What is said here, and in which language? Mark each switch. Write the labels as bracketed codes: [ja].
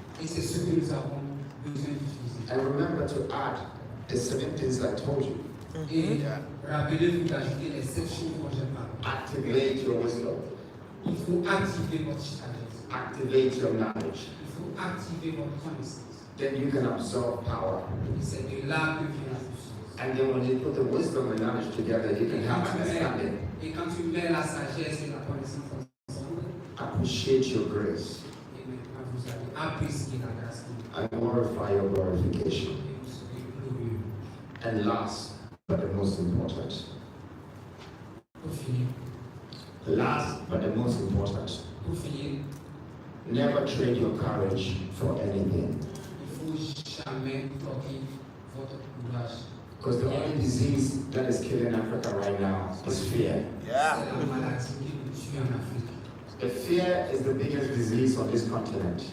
[fr] Et c'est ce que nous avons besoin d'utiliser. [en] And remember to add the 7 things I told you. [fr] Et rappelez-vous d'ajouter les 7 choses dont j'ai parlé. [en] Activate your wisdom. [fr] Il faut activer votre sagesse. [en] Activate your knowledge. [fr] Il faut activer votre connaissance. [en] Then you can absorb power. [fr] Et c'est de là que vient la puissance. [en] And then when you put the wisdom and knowledge together, you can have understanding. [fr] Et quand tu mets la sagesse et la connaissance ensemble, [en] appreciate your grace. [fr] et maintenant vous allez apprécier la grâce. [en] And glorify your glorification. [fr] Et vous serez glorieux. [en] And last, but the most important. [fr] Pour finir. [en] Last, but the most important. [fr] Pour finir. [en] Never trade your courage for anything. [fr] Il faut jamais troquer votre courage. [en] Because the only disease that is killing Africa right now is fear. [fr] C'est la maladie qui nous tue en Afrique. [en] The fear is the biggest disease on this continent.